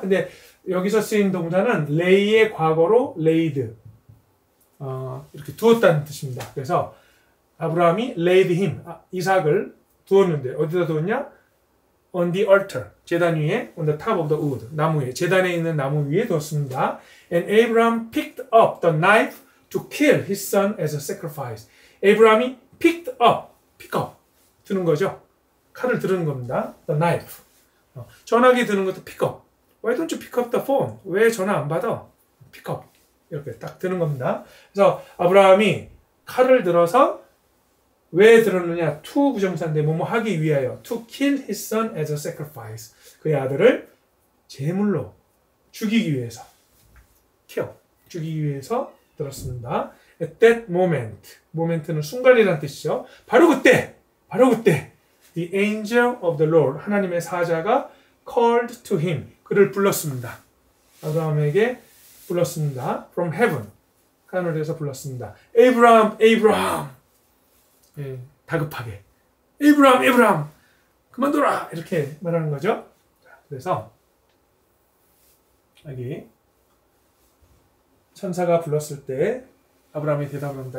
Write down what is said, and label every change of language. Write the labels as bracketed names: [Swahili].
[Korean] 근데 여기서 쓰인 동사는 lay의 과거로 laid. 이렇게 두었다는 뜻입니다. 그래서 아브라함이 [English] laid him, [Korean] 이삭을 두었는데 어디다 두었냐? [English] On the altar, [Korean] 제단 위에, [English] on the top of the wood, [Korean] 나무 위에, 제단에 있는 나무 위에 두었습니다. [English] And Abraham picked up the knife to kill his son as a sacrifice. [Korean] 에이브라함이 [English] picked up, pick up, [Korean] 드는 거죠. 칼을 드는 겁니다. [English] The knife. [Korean] 전화기 드는 것도 pick up. [English] Why don't you pick up the phone? [Korean] 왜 전화 안 받아? pick up. 이렇게 딱 드는 겁니다. 그래서 아브라함이 칼을 들어서 왜 들었느냐? to 부정사인데 뭐뭐 하기 위하여. [English] To kill his son as a sacrifice. [Korean] 그의 아들을 제물로 죽이기 위해서. [English] kill. [Korean] 죽이기 위해서 들었습니다. [English] At that moment. [Korean] moment는 순간이라는 뜻이죠. 바로 그때 [English] The angel of the Lord, [Korean] 하나님의 사자가 [English] called to him, [Korean] 그를 불렀습니다. 아브라함에게 불렀습니다. [English] From heaven, [Korean] 하늘에서 불렀습니다. Abraham, Abraham. 예, 다급하게. Abraham, Abraham. 그만둬라! 이렇게 말하는 거죠. 자, 그래서 여기 천사가 불렀을 때 아브라함이 대답을 합니다.